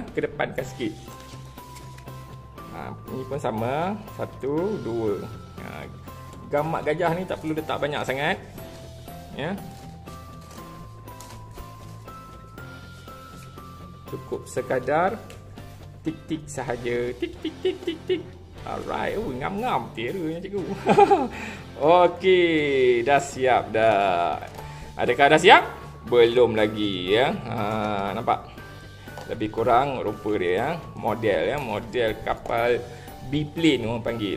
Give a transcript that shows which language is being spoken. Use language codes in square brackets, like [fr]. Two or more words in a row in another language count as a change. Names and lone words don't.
[ms] Ke depankan sikit. Ni pun sama. 1, 2. Gamak gajah ni tak perlu letak banyak sangat. Ya. Cukup sekadar tik-tik sahaja. Tik-tik-tik-tik-tik. Alright. Oh, ngam-ngam. Terrornya cikgu. Okey, dah siap dah. Adakah dah siap? Belum lagi ya. Nampak? Lebih kurang rupa dia ya. Model kapal biplane orang panggil.